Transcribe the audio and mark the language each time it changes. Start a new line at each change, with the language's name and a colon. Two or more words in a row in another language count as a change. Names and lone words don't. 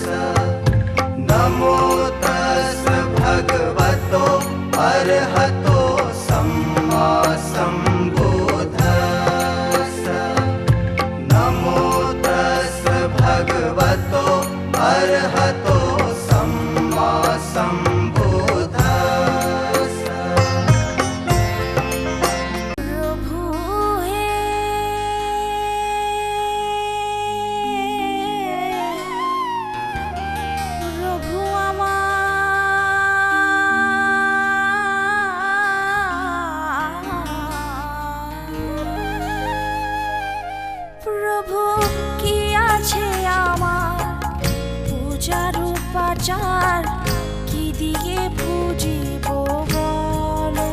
Pali: नमो तस् भगवतो अरहतो सम्मा सम्बुद्धस्स। नमो तस् भगवतो अरहतो सम्मा सम्बुद्धस्स।
Bangla: প্রভু হে প্রভু प्रभु কি আছে আমার পূজার উপাচার কি দিয়ে পুজিব বলো।